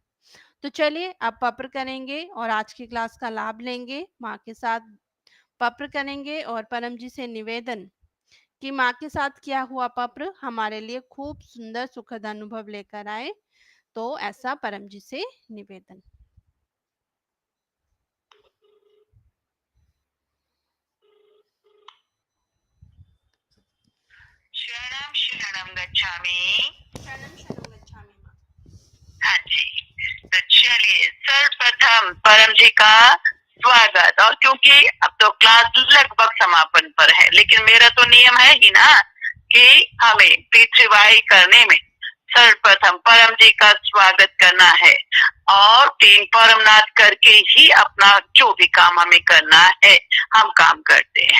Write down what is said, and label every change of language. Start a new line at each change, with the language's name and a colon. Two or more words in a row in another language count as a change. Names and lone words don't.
Hindi: तो चलिए अब पप्र करेंगे और आज की क्लास का लाभ लेंगे। माँ के साथ पप्र करेंगे और परम जी से निवेदन कि माँ के साथ किया हुआ पप्र हमारे लिए खूब सुंदर सुखद अनुभव लेकर आए। तो ऐसा परम जी से निवेदन।
Sanskrit: शरणम शरणम गच्छामि। शरणम शरणम गच्छामि माँ।
Hindi: हाँ जी, तो चलिए सर्वप्रथम परम जी का स्वागत। और क्योंकि अब तो क्लास लगभग समापन पर है, लेकिन मेरा तो नियम है ही ना कि हमें P3Y करने में सर्वप्रथम परम जी का स्वागत करना है और 3 परमनाथ करके ही अपना जो भी काम हमें करना है हम काम करते हैं।